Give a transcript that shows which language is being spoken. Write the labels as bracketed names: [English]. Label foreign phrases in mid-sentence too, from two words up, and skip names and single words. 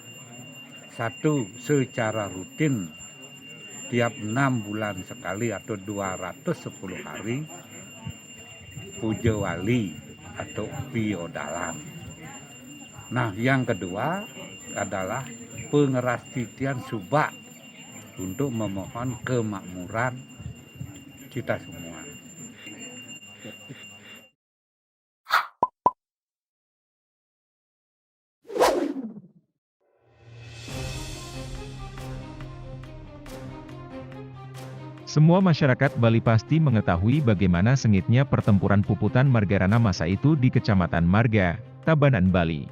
[Indonesian] Satu, secara rutin tiap 6 bulan sekali atau 210 hari puja wali atau piodalam. Nah, yang kedua adalah pengeras titian subak untuk memohon kemakmuran kita semua. Semua masyarakat Bali pasti mengetahui bagaimana sengitnya pertempuran puputan Margarana masa itu di Kecamatan Marga, Tabanan, Bali.